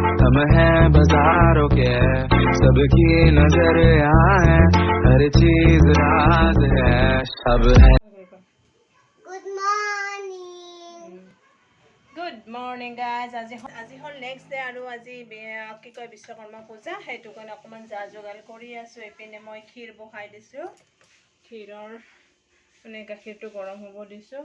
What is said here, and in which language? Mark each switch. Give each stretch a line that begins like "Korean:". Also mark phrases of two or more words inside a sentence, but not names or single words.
Hindi: हम हैं बाजारों के, सबकी नजर यहाँ है, हर चीज राज है। अब है
English: Good morning guys.
Assamese: আজি হ'ল
English: next day
Assamese: আৰু আজি কি কয় বিশ্বকৰ্মা পূজা, সেইটো কাৰণে অকণমান যা যোগাৰ কৰি আছোঁ। এইপিনে মই ক্ষীৰ বহাই দিছোঁ, ক্ষীৰৰ মানে গাখীৰটো গৰম হ'ব দিছোঁ।